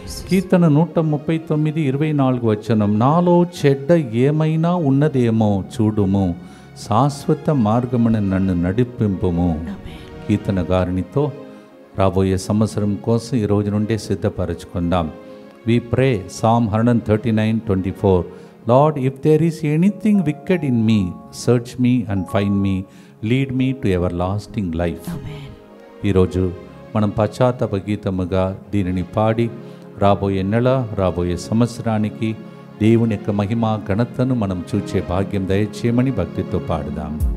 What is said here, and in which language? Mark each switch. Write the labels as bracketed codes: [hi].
[te] కీర్తన 139:24 వచనం, నాలో చెడ్డ ఏమైనా ఉన్నదేమో చూడుము, శాశ్వత మార్గమున నన్ను నడిపింపుము. కీర్తన గారినితో రాబోయే సంవత్సరం కోసం ఈ రోజు నుండే సిద్ధపరచుకుందాం. [en] We pray Psalm 139:24, Lord, if there is anything wicked in me, search me and find me, lead me to everlasting life. [te] ఈరోజు మనం పశ్చాత్తాప గీతముగా దీనిని పాడి రాబోయే నెల, రాబోయే సంవత్సరానికి దేవుని యొక్క మహిమ ఘనతను మనం చూచే భాగ్యం దయచేయమని భక్తితో పాడుదాం.